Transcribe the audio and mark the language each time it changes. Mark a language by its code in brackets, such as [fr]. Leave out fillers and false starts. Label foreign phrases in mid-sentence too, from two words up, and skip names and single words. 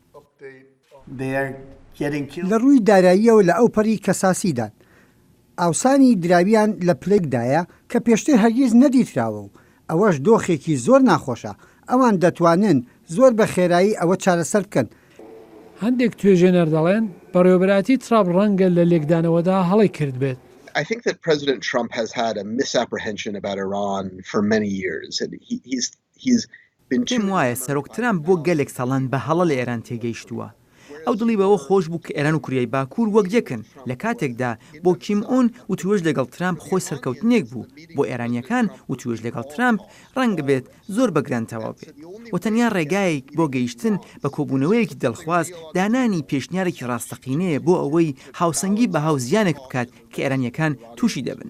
[ckb] لە ڕووی داراییەوە لە ئەو پەڕی کەساسیدان ئاوسانی دراویان لە پلێکدایە کە پێشتر هەرگیز نەدیتراوە و ئەوەش دۆخێکی زۆر ناخۆشە. ئەوان دەتوانن زۆر بە خێرایی ئەوە چارەسەر بکەن. هەندێک توێژێنەر دەڵێن بەڕێوەبەراتی ترامپ ڕەنگە لە لێکدانەوەدا هەڵی کرد بێت. [en] I think that President Trump has had a misapprehension about Iran for many years. And he's been [ckb] پێم وایە سەرۆک ترامپ بۆ گەلێک ساڵان بە هەڵە لە ئێران تێگەیشتووە. ئەو دڵی بەوە خۆش بوو کە ئێران و کوریای باکوور وەک یەکن لە کاتێکدا بۆ کیم ئۆن وتوێژ لەگەڵ ترامپ خۆی سەرکەوتنێک بوو بۆ ئێرانیەکان وتوێژ لەگەڵ ترامپ ڕەنگە بێت زۆر بەگرانتەوا بێت و تەنیا ڕێگایەک بۆ گەیشتن بە کۆبوونەوەیەکی دڵخواز دانانی پێشنیارێکی ڕاستەقینەیە بۆ ئەوەی هاوسەنگی بە هاوزیانێک بکات کە ئێرانیەکان تووشی دەبن.